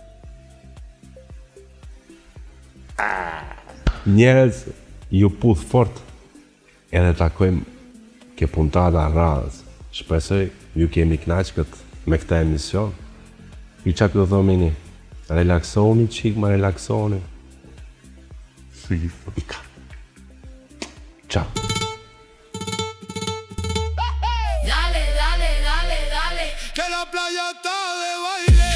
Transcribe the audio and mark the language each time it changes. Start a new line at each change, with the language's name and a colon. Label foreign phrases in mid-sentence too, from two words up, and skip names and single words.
Albanian: Njerëz, ju puth fort, edhe takojmë ke puntata radhës. Shpresoj ju kemi kënaqur me këtë emision. Ju çfarë do thomini? Relaksoni çik, ma relaksoni.
Italian: Ciao.
Spanish: Dale, que la playa está de baile.